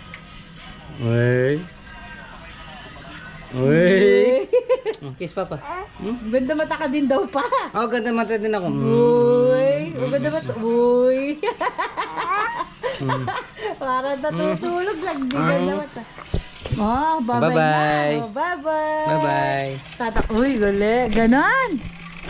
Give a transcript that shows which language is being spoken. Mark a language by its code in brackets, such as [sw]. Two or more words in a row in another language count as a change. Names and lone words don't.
[en] Uy. Kiss papa. [tl] Ganda mata ka din daw pa. Oh, ganda mata din ako. Uy, o ganda mata. Uy. Para natutulog lang. Di ganda mata. [en] Oh, bye-bye Bye-bye. na. Oh, bye-bye. Bye-bye. [tl] Uy, gali. Ganon.